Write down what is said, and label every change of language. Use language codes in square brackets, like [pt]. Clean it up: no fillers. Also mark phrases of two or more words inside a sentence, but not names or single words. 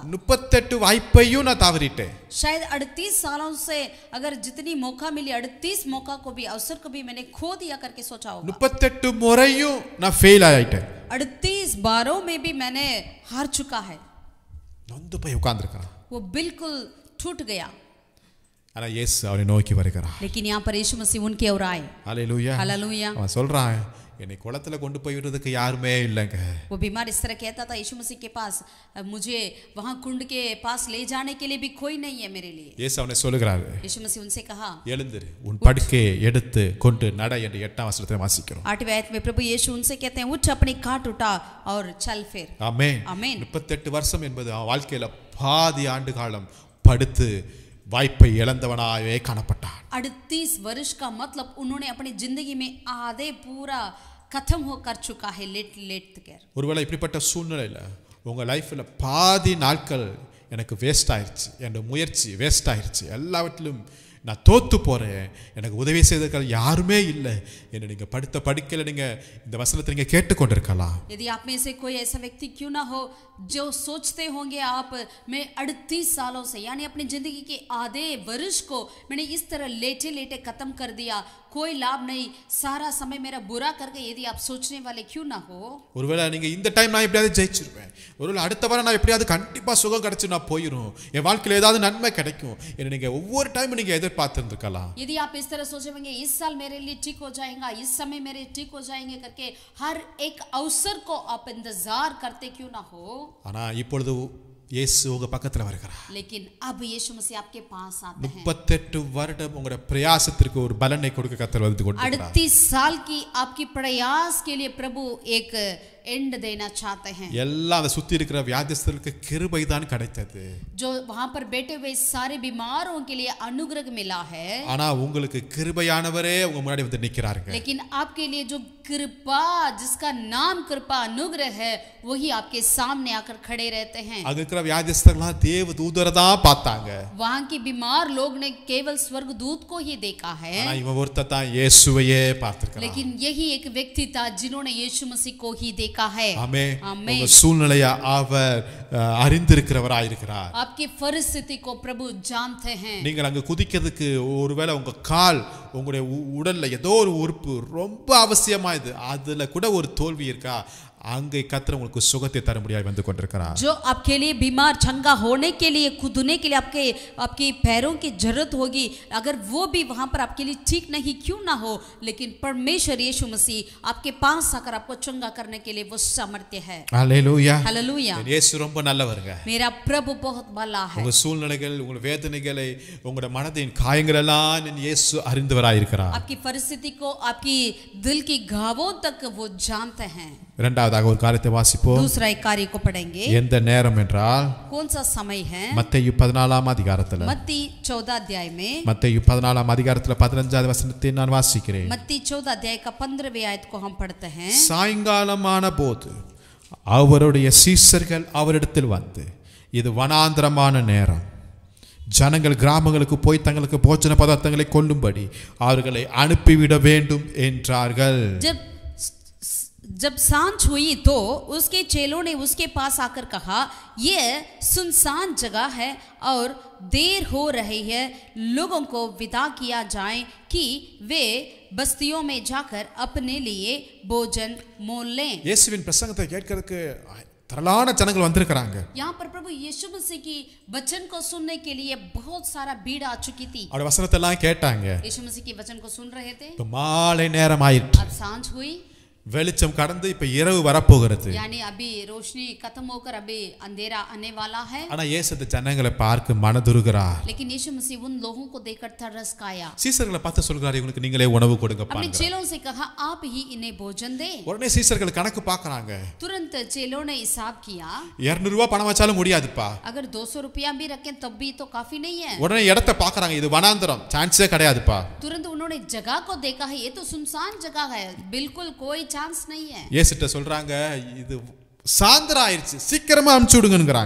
[ta] 38 வாய்ப்பையும் நான் தவறிட்டேன். [hi] शायद 38 सालों से अगर जितनी मौका मिली 38 मौका को भी अवसर को भी मैंने खो दिया करके सोचा होगा. [ta] 38 முறையும் நான் ஃபெயில் ஆயிட்டேன். [hi] 38 बारों में भी मैंने हार चुका है. [ta] நொந்து போய் உட்கார்ந்திருக்கான். [hi] वो बिल्कुल टूट गया. [ta] ஆனா இயேசு அவனை நோக்கி வருகிறார். [hi] लेकिन यहाँ पर यीशु मसीह उनके ओर आए. हालेलुया. हालेलुया. [ta] அவன் சொல்றான் என்னை குளத்துல கொண்டு போய் விடுறதுக்கு யாருமே இல்லைங்க. [hi] वो बीमार इस तरह कहता था यीशु मसीह के पास मुझे वहां कुंड के पास ले जाने के लिए भी कोई नहीं है मेरे लिए. [ta] இயேசு அவனை சொல்லுகிறார். [hi] यीशु मसीह उनसे कहा [ta] எழுந்திரு உன் படுக்கையை எடுத்து கொண்டு நட என்று 8ஆம் வசனத்தை வாசிக்கிறோம். [hi] 8वें आयत में प्रभु यीशु उनसे कहते हैं उठ अपनी खाट उठा और चल फिर. [ta] ஆமென். ஆமென். 38 வருஷம் என்பது அவன் வாழ்க்கையில பாதி ஆண்டு காலம் படுத்து வாய்ப்பை இழந்தவனாகவே காணப்பட்டான். [hi] 38 वर्ष का मतलब उन्होंने अपनी जिंदगी में आधे पूरा खत्म हो कर चुका है लेट कर. [ta] ஒருவேளை இப்படிப்பட்ட சூழ்நிலையில உங்க லைஃப்ல பாதி நாட்கள் எனக்கு வேஸ்ட் ஆயிருச்சு, என்னோட முயற்சி வேஸ்ட் ஆயிருச்சு, எல்லாவற்றிலும் நான் தோத்து போறேன், எனக்கு உதவி செய்தவர்கள் யாருமே இல்லை என்று நீங்க படுத்த படுக்கையில நீங்க இந்த வசனத்தை நீங்க கேட்டுக்கொண்டிருக்கலாம். [hi] यदि आप में से कोई ऐसा व्यक्ति क्यों ना हो जो सोचते होंगे आप मैं 38 सालों से यानी अपनी जिंदगी के आधे वर्ष को मैंने इस तरह लेटे लेटे खत्म कर दिया, कोई लाभ नहीं, सारा समय मेरा बुरा करके, यदि आप सोचने वाले क्यों ना हो. [ta] ஒருவேளை நீங்க இந்த டைம் நான் எப்படியாவது ஜெயிச்சிருவேன், ஒருவேளை அடுத்த வாரம் நான் எப்படியாவது கண்டிப்பா சுகம் கிடைச்சு நான் போயிடும், என் வாழ்க்கையில ஏதாவது நன்மை கிடைக்கும் என்று நீங்க ஒவ்வொரு டைமும் நீங்க எதிர்பார்த்திருக்கலாம். [hi] यदि आप इस तरह सोचेंगे इस साल मेरे लिए ठीक हो जाएगा, इस समय मेरे ठीक हो जाएंगे करके हर एक अवसर को आप इंतजार करते क्यों ना हो. [ta] ஆனா இப்பொழுது இயேசு உங்க பக்கத்துல வருகிறார். [hi] लेकिन अब यीशु मसीह आपके पास आते हैं. [ta] 38 வருடம் உங்களுடைய பிரயாசத்திற்கு ஒரு பலனை கொடுக்க கர்த்தர் வந்து கொண்டிருக்கிறார். [hi] 38 साल की आपकी प्रयास के लिए प्रभु एक एंड देना चाहते हैं. [ta] எல்லாம் அந்த சுத்தி இருக்கிற வியாதிஸ்தர்களுக்கு கிருபை தான் கிடைத்தது. [hi] जो वहां पर बैठे हुए सारे बीमारों के लिए अनुग्रह मिला है. [ta] ஆனா உங்களுக்கு கிருபையானவரே உங்க முன்னாடி வந்து நிக்கிறாருங்க. [hi] लेकिन आपके लिए जो कृपा जिसका नाम कृपा अनुग्रह है वही आपके सामने आकर खड़े रहते हैं. [ta] அங்க இருக்கிற வியாதிஸ்தர்கள்லாம் தேவ தூதரை தான் பார்த்தாங்க. [hi] वहां के बीमार लोग ने केवल स्वर्गदूत को ही देखा है. [ta] ஆனா இவன் ஒருத்தன் தான் இயேசுவையே பார்த்திருக்கான். [hi] लेकिन यही एक व्यक्ति था जिन्होंने यीशु मसीह को ही देखा है. [ta] ஆமென். ஆமென். உங்க சூழ்நிலையை அவர் அறிந்திருக்கிறவராய் இருக்கிறார். [hi] आपकी परिस्थिति को प्रभु जानते हैं. [ta] நீங்கள் அங்க குதிக்கிறதுக்கு ஒருவேளை உங்க கால் உங்களுடைய உடல்ல ஏதோ ஒரு உறுப்பு ரொம்ப அவசியமாயுது, அதுல கூட ஒரு தோல்வி இருக்கா, அங்கே கர்த்தர் உங்களுக்கு சுகத்தை தரும்படியாய் வந்து கொண்டிருக்கிறார். [hi] जो आपके लिए बीमार चंगा होने के लिए कूदने के लिए आपके पैरों की जरूरत होगी, अगर वो भी वहां पर आपके लिए ठीक नहीं क्यों ना हो, लेकिन परमेश्वर यीशु मसीह आपके पास आकर आपको चंगा करने के लिए वो सामर्थ्य है. [ta] ஹல்லேலூயா. [hi] हालेलुया. [ta] இயேசு ரொம்ப நல்லவருங்க. [hi] मेरा प्रभु बहुत भला है. [ta] உங்க சூழ்நிலைகள், உங்க வேதனைகளை, உங்க மனதின் காயங்கள் எல்லாம் இயேசு அறிந்தவராய் இருக்கிறார். [hi] आपकी परिस्थिति को, आपकी दिल की घावों तक वो जानते हैं. [ta] இரண்டாவதாக ஒரு காரியத்தை வாசிப்போம். [hi] दूसरा एक कार्य को पढ़ेंगे. [ta] எந்த நேரம் என்றால் [hi] कौन सा समय है? [ta] மத்தேயு 14ஆம் அதிகாரத்துல. [hi] मत्ती 14 अध्याय में. [ta] மத்தேயு 14ஆம் அதிகாரத்துல 15வது வசனத்தை நான் வாசிக்கிறேன். [hi] मत्ती 14 अध्याय का 15वें आयत को हम पढ़ते हैं. [ta] சாயங்காலமான போது அவருடைய சீஷர்கள் அவரிடத்தில் வந்து, இது வனாந்தரமான நேரம், ஜனங்கள் கிராமங்களுக்கு போய் தங்களுக்கு போஜன பதார்த்தங்களை கொள்ளும்படி அவர்களை அனுப்பிவிட வேண்டும் என்றார்கள். [hi] जब सांझ हुई तो उसके चेलों ने उसके पास आकर कहा, यह सुनसान जगह है और देर हो रही है, लोगों को विदा किया जाए कि वे बस्तियों में जाकर अपने लिए भोजन मोल लें. [ta] இயேசுவின் பிரசங்கத்தை கேட்கிறதுக்கு திரளான ஜனங்கள் வந்திருக்காங்க. [hi] यहाँ पर प्रभु यीशु मसीह की वचन को सुनने के लिए बहुत सारा भीड़ आ चुकी थी. [ta] और वचनத்தை எல்லாம் கேட்டாங்க. [hi] यीशु मसीह के वचन को सुन रहे थे. [ta] तो மாலை நேரம் ஆயிற்று. [hi] अब सांझ हुई. [ta] வெளிச்சம் கடந்து இப்ப இரவு வரப்போகிறது. [hi] यानी अभी रोशनी खत्म होकर अभी अंधेरा आने वाला है. [ta] ஆனா இயேசு அந்த ஜனங்களை பார்க்க மனதுருகிறார். [hi] लेकिन यीशु मसीह उन लोगों को देखकर तरस खाया. [ta] சீஷர்களை பார்த்து சொல்றாரு, இவங்களுக்கு நீங்களே உணவு கொடுங்கப்பா. [hi] अपने चेलों से कहा, आप ही इन्हें भोजन दे. [ta] உடனே சீஷர்கள் கணக்கு பார்க்கறாங்க. [hi] तुरंत चेलों ने हिसाब किया. [ta] 200 ரூபாய் பணம் வச்சாலும் முடியாதுப்பா. [hi] अगर 200 रुपया भी रखें तब भी तो काफी नहीं है. [ta] உடனே இடத்தை பார்க்கறாங்க, இது வனாந்தரம், சான்ஸே கிடையாதுப்பா. [hi] तुरंत उन्होंने जगह को देखा है, ये तो सुनसान जगह है, बिल्कुल कोई चांस नहीं है. [ta] இயேசுட்ட சொல்றாங்க, இது சாயந்தரம் ஆயிருச்சு, சீக்கிரமா அனுப்பிச்சு விடுங்கங்கறாங்க.